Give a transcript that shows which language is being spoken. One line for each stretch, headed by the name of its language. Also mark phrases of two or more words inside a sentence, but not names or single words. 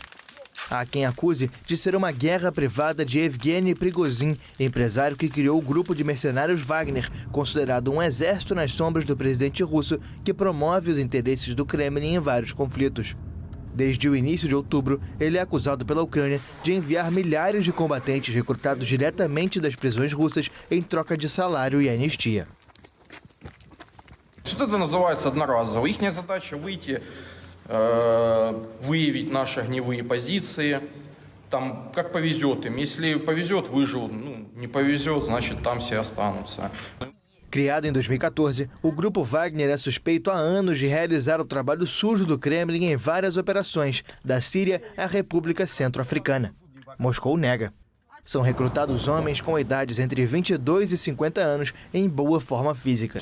Portuguese: Há quem acuse de ser uma guerra privada de Evgeny Prigozhin, empresário que criou o grupo de mercenários Wagner, considerado um exército nas sombras do presidente russo que promove os interesses do Kremlin em vários conflitos. Desde o início de outubro, ele é acusado pela Ucrânia de enviar milhares de combatentes recrutados diretamente das prisões russas em troca de salário e anistia.
Russian: Isso называется одноразово. Ихняя задача выйти, выявить наши огневые позиции. Там как повезет им. Если повезет, выживут. Не повезет, значит там все останутся.
Portuguese: Criado em 2014, o grupo Wagner é suspeito há anos de realizar o trabalho sujo do Kremlin em várias operações, da Síria à República Centro-Africana. Moscou nega. São recrutados homens com idades entre 22 e 50 anos em boa forma física.